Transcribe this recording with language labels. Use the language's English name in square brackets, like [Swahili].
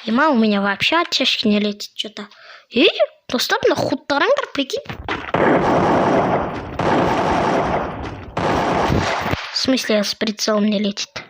[Russian] У меня вообще от чашки не летит что-то. [Kazakh] Достар, мына худты қараңдар, [Russian] прикинь. В смысле, с прицелом не летит?